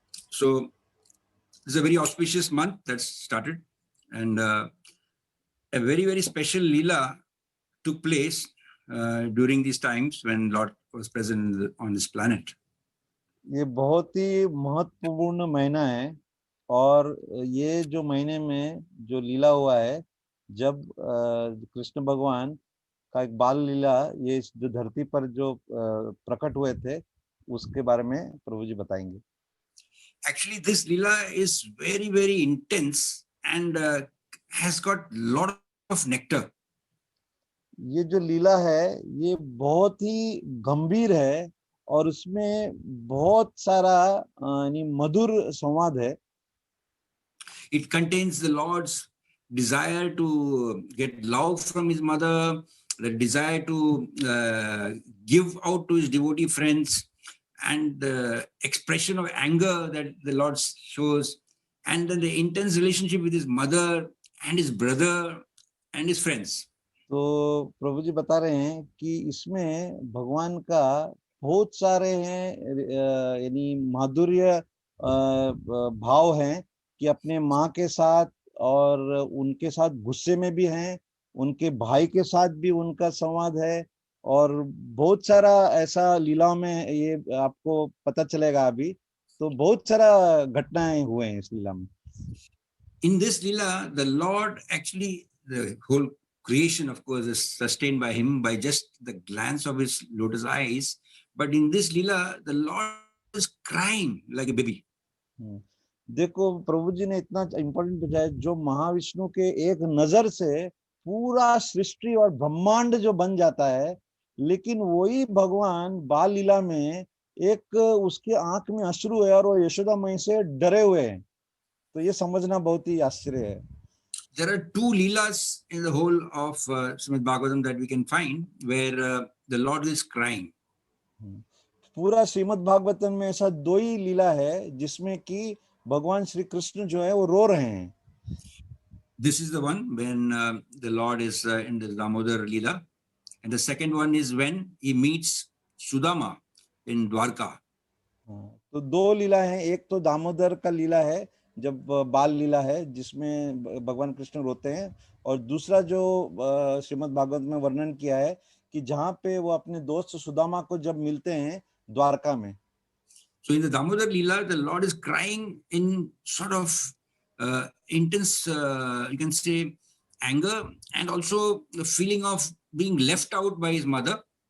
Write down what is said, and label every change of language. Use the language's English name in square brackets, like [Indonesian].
[English] So this is a very auspicious month that's started, and a very, very special Leela took place during these times when Lord was present on this planet. [Hindi] ये बहुत ही महत्वपूर्ण महीना है और ये जो महीने में जो लीला हुआ है जब कृष्ण भगवान का एक बाल लीला ये जो धरती पर जो प्रकट हुए थे उसके बारे में प्रभु जी बताएंगे. [English] Actually, this Leela is very, very intense and has got lot of nectar. [Hindi] ये जो लीला है ये बहुत ही गंभीर है और उसमें बहुत सारा यानी मधुर संवाद है। [English] It contains the Lord's desire to get love from his mother, the desire to give out to his devotee friends, and the expression of anger that the Lord shows, and then the intense relationship with his mother and his brother and his friends. [Hindi] तो प्रभु जी बता रहे हैं कि इसमें भगवान का बहुत सारे हैं यानी माधुर्य भाव हैं कि अपने माँ के साथ और उनके साथ गुस्से में भी हैं, उनके भाई के साथ भी उनका संवाद है और बहुत सारा ऐसा लीलाओं में ये आपको पता चलेगा अभी। तो बहुत सारा घटनाएं हुए हैं इस लीला में। [English] In this lila, the Lord actually, the whole creation, of course, is sustained by him by just the glance of his lotus eyes. But in this lila, the Lord is crying like a baby. [Hindi] देखो प्रभु जी ने इतना important बताया, जो महाविष्णु के एक नजर से पूरा सृष्टि और ब्रह्मांड जो बन जाता है, लेकिन वही भगवान बाल लीला में एक उसके आंख में अश्रु है और वो यशोदा मई से डरे हुए हैं। तो ये समझना बहुत ही आश्चर्य है। [English] There are two leelas in the whole of Srimad Bhagavatam that we can find where the Lord is crying. [Hindi] पूरा श्रीमद् भागवतम में ऐसा दो ही लीला है जिसमें कि भगवान श्री कृष्ण जो है वो रो रहे हैं। [English] This is the one when the Lord is in the Damodar Leela, and the second one is when he meets Sudama in Dwarka. [Hindi] तो दो लीला है, एक तो दामोदर का लीला है जब बाल लीला है जिसमें भगवान कृष्ण रोते हैं, और दूसरा जो श्रीमद् भागवत में वर्णन किया है कि जहाँ पे वो अपने दोस्त सुदामा को जब मिलते हैं द्वारका में। [English] So in the Damodar Leela, the Lord is crying in sort of intense, you can say, anger, and also the feeling of being left out by his mother.